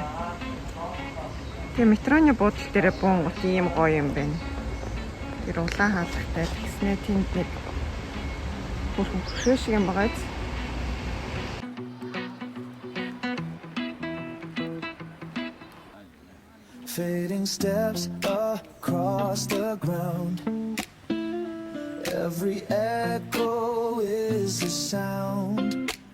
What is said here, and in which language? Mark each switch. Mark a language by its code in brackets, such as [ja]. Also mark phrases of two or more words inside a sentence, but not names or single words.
[mn] Тэгээ метроны буудлын дээр буунгут ийм гоё юм байна. Тэр улаан хаалгатай тэгснэ тэнд нэг бүрхэн хөшөө шиг юм байгаа биз. [en] Fading steps across the ground. Every echo is a sound.